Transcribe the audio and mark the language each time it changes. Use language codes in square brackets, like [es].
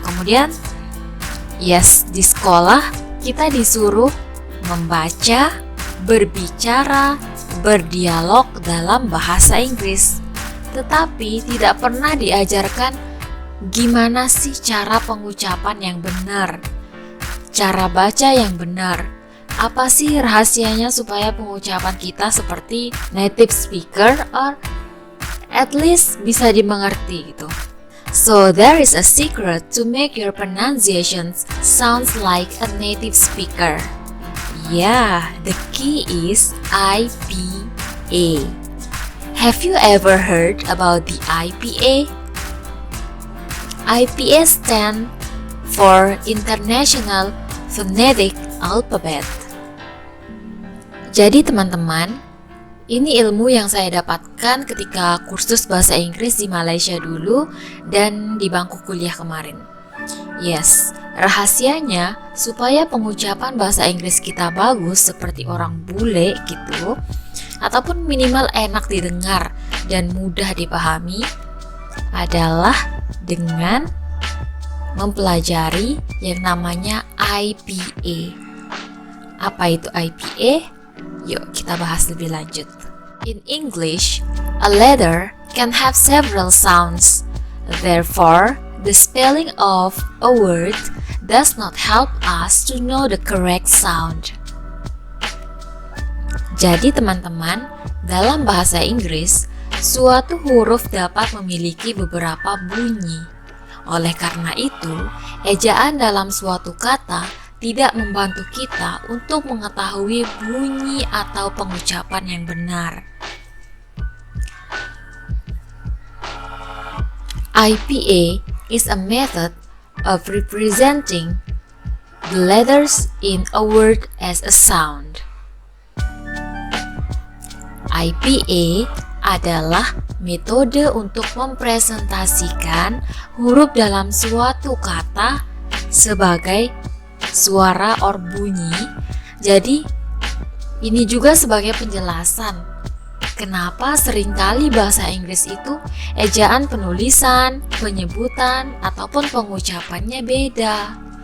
[id] Kemudian, yes, di sekolah kita disuruh membaca, berbicara, berdialog dalam bahasa Inggris, tetapi tidak pernah diajarkan gimana sih cara pengucapan yang benar, cara baca yang benar, apa sih rahasianya supaya pengucapan kita seperti native speaker [en] or at least [id] bisa dimengerti gitu. [en] So there is a secret to make your pronunciations sounds like a native speaker. Yeah, the key is IPA. Have you ever heard about the IPA? IPA stands for International Phonetic Alphabet. [id] Jadi teman-teman, ini ilmu yang saya dapatkan ketika kursus bahasa Inggris di Malaysia dulu dan di bangku kuliah kemarin. Yes, rahasianya supaya pengucapan bahasa Inggris kita bagus seperti orang bule gitu, ataupun minimal enak didengar dan mudah dipahami, adalah dengan mempelajari yang namanya IPA. Apa itu IPA? Yuk kita bahas lebih lanjut. [en] In English, a letter can have several sounds. Therefore, the spelling of a word does not help us to know the correct sound. [id] Jadi teman-teman, dalam bahasa Inggris, suatu huruf dapat memiliki beberapa bunyi. Oleh karena itu, ejaan dalam suatu kata tidak membantu kita untuk mengetahui bunyi atau pengucapan yang benar. [en] IPA is a method of representing the letters in a word as a sound. [id] IPA adalah metode untuk mempresentasikan huruf dalam suatu kata sebagai suara or bunyi. Jadi, ini juga sebagai penjelasan kenapa seringkali bahasa Inggris itu ejaan penulisan, penyebutan, ataupun pengucapannya beda.